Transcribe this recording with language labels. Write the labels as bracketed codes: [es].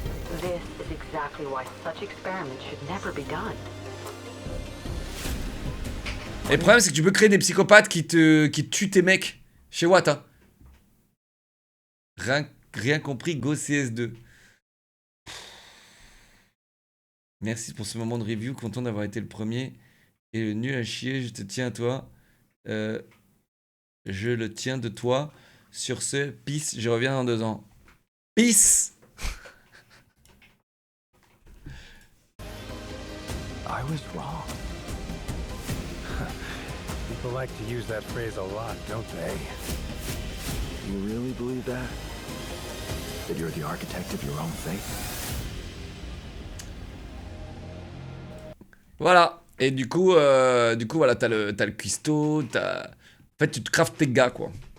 [en] This is exactly why such experiments should never be done. [fr] Et le problème, c'est que tu peux créer des psychopathes qui tuent tes mecs. Chez Watt, hein. Rien compris, go CS2. Merci pour ce moment de review, content d'avoir été le premier. Et le nul à chier, je te tiens à toi. Je le tiens de toi. Sur ce, peace, je reviens dans 2 ans. Peace. [en] I was wrong. People like to use that phrase a lot, don't they? You really believe that? That you're the architect of your own fate? [fr] Voilà. Et du coup, voilà, t'as le cuistot, En fait, tu te craftes tes gars, quoi.